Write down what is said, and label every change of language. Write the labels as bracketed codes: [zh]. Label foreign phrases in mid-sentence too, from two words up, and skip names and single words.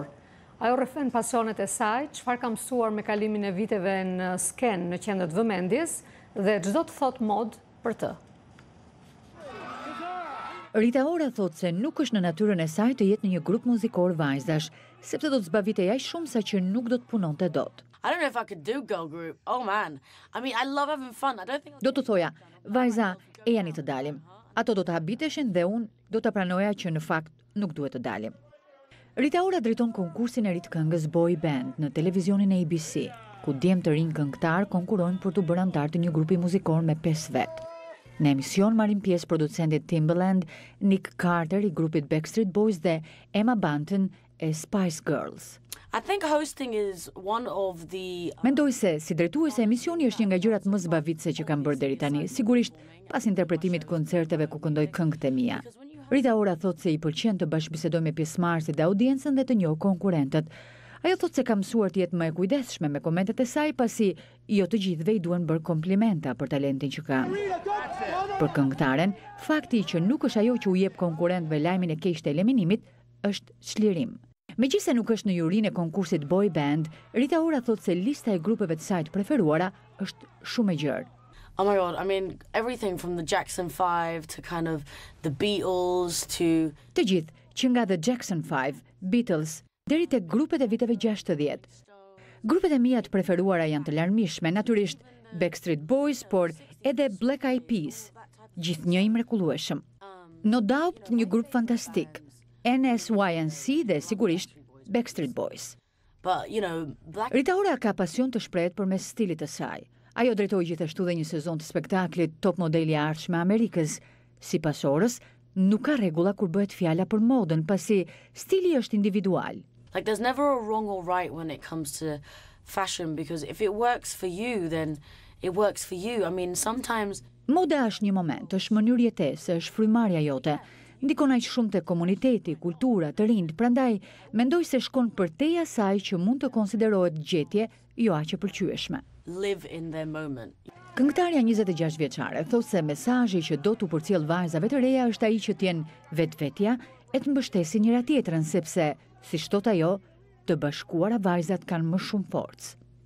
[sq] Ajo rrëfen pasionet e saj, çfarë ka mësuar me kalimin e viteve në skenë në qendër të vëmendjes dhe çdo të thot mod për të. Rita Ora thot se nuk është në natyrën e saj të jetë në një grup muzikor vajzash, sepse do të zbavitej aq shumë sa që nuk do të punonte dot. [en] I don't know if I could do girl group. Oh man. I mean, I love having fun. I don't think [sq] Do të thoja, vajza, e jani të dalim. Ato do të habiteshin dhe unë do të pranoja që në fakt nuk duhet të dalim. Rita Ora drejton konkursin e ri të këngës Boy Band në televizionin e ABC, ku djem të rinj këngëtar konkurojnë për të bërë antar të një grupi muzikor me 5 vet. Në emision marrin pjesë producentit Timbaland, Nick Carter i grupit Backstreet Boys dhe Emma Bunton e Spice Girls. [en] I think hosting is one of the [sq] Mendoj se si drejtuese emisioni është një nga gjërat më zbavitëse që kam bërë deri tani, sigurisht pas interpretimit koncerteve ku këndoj këngët e mia. Rita Ora thot se i pëlqen të bashkëbisedoj me pjesëmarrësit dhe audiencën dhe të njohë konkurrentët. Ajo thot se ka mësuar të jetë më e kujdesshme me komentet e saj pasi jo të gjithëve i duhen bërë komplimenta për talentin që ka. Për këngëtaren, fakti që nuk është ajo që u jep konkurrentëve lajmin e keq të eliminimit është çlirim. Megjithëse nuk është në jurinë e konkursit Boy Band, Rita Ora thot se lista e grupeve të saj të preferuara është shumë e gjerë. [en] Oh my god, I mean everything from the Jackson 5 to kind of the Beatles to [sq] Të gjithë, që nga The Jackson 5, Beatles, deri tek grupet e viteve 60. Grupet e mia të preferuara janë të larmishme, natyrisht Backstreet Boys, por edhe Black Eyed Peas, gjithnjë i mrekullueshëm. [en] No Doubt, [sq] një grup fantastik. NSYNC dhe sigurisht Backstreet Boys. [en] but you know, [sq] Rita Ora ka pasion të shprehjet përmes stilit të saj. Ajo drejtoi gjithashtu dhe një sezon të spektaklit Top Modeli e Ardhshme e Amerikës. Sipas Orës, nuk ka rregulla kur bëhet fjala për modën, pasi stili është individual. [en] like there's never a wrong or right when it comes to fashion because if it works for you then it works for you. I mean sometimes [sq] Moda është një moment, është mënyrë jetese, është frymarrja jote. Ndikon aq shumë te komuniteti, kultura, të rinjt, prandaj mendoj se shkon përtej asaj që mund të konsiderohet gjetje jo aq e pëlqyeshme. [en] live in their moment. [sq] Këngëtarja 26 vjeçare thot se mesazhi që do t'u përcjell vajzave të reja është ai që t'jen vetvetja e të mbështesin njëra tjetrën sepse, siç thot ajo, të bashkuara vajzat kanë më shumë forcë.